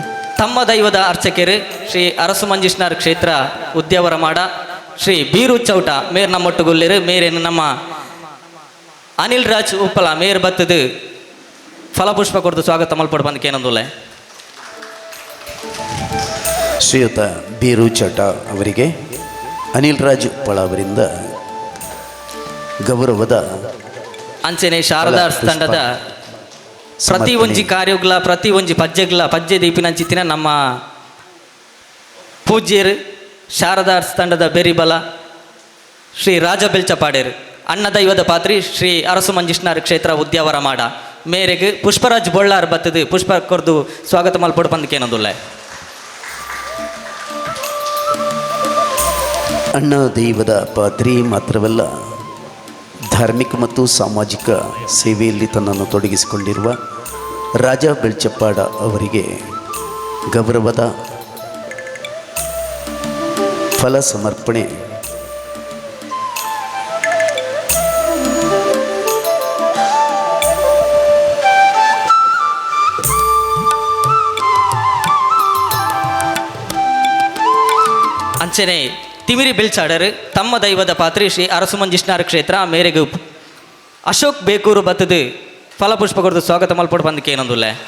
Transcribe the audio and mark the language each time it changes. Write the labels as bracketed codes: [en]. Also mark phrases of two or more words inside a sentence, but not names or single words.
[tcy] ತಮ್ಮ ದೈವದ ಅರ್ಚಕರು ಶ್ರೀ ಅರಸು ಮಂಜೇಶ್ವರ ಕ್ಷೇತ್ರ ಉದ್ಯಾವರ ಮಾಡ ಶ್ರೀ ಬೀರು ಚೌಟ ಮೇರ್ ನಮ್ಮೊಟ್ಟುಗೊಲ್ಲೆರು ಮೇರೇನು ನಮ್ಮ ಅನಿಲ್ ರಾಜ್ ಉಪ್ಪಲ ಮೇರ್ ಬತ್ತದು ಫಲಪುಷ್ಪ ಕೊರದು ಸ್ವಾಗತ ಮಲ್ಪಡು ಬಂದಕ್ಕೆ ಏನೊಂದುಲ್ಲ. [kn] ಶ್ರೀಯುತ ಬೀರು ಚಟ ಅವರಿಗೆ ಅನಿಲ್ ರಾಜ್ ಉಪ್ಪಳ ಅವರಿಂದ ಗೌರವದ [tcy] ಅಂಚನೆ ಶಾರದಾ ತಂಡದ ಪ್ರತಿ ಒಂಜಿ ಕಾರ್ಯಗಳ ಪ್ರತಿ ಒಂಜಿ ಪಜ್ಜೆ ದೀಪಿನಂಚಿತ್ತಿನ ನಮ್ಮ ಪೂಜ್ಯರು ಶಾರದಾ ತಂಡದ ಬೆರಿಬಲ ಶ್ರೀ ರಾಜ ಬೆಲ್ಚಪಾಡೇರು ಅಣ್ಣ ದೈವದ ಪಾತ್ರಿ ಶ್ರೀ ಅರಸು ಮಂಜೇಶ್ವರ ಕ್ಷೇತ್ರ ಉದ್ಯಾವರ ಮಾಡ ಮೇರೆಗೆ ಪುಷ್ಪರಾಜ್ ಬೊಳ್ಳಾರ್ ಬತ್ತದು ಪುಷ್ಪ ಕೊರ್ದು ಸ್ವಾಗತ ಮಲ್ಪಡು ಬಂದಕ್ಕೆ ಏನೊಂದುಲ್ಲ. [kn] ಅಣ್ಣ ದೈವದ ಪಾತ್ರಿ ಮಾತ್ರವಲ್ಲ, ಧಾರ್ಮಿಕ ಮತ್ತು ಸಾಮಾಜಿಕ ಸೇವೆಯಲ್ಲಿ ತನ್ನನ್ನು ತೊಡಗಿಸಿಕೊಂಡಿರುವ ರಾಜ ಬೆಳ್ಚಪ್ಪಾಡ ಅವರಿಗೆ ಗೌರವದ ಫಲ ಸಮರ್ಪಣೆ. [tcy] ಅಂಚನೆ ತಿಮಿರಿ ಬೆಳ್ಚಾಡರು ತಮ್ಮ ದೈವದ ಪಾತ್ರಿ ಶ್ರೀ ಅರಸು ಮಂಜೇಶ್ವರ ಕ್ಷೇತ್ರ ಮೇರೆಗೆ ಅಶೋಕ್ ಬೇಕೂರು ಬತ್ತದು ಫಲಪುಷ್ಪ ಕೊರದು ಸ್ವಾಗತ ಮಲ್ಪಡು ಬಂದಕ್ಕೆ ಏನೊಂದುಲ್ಲ.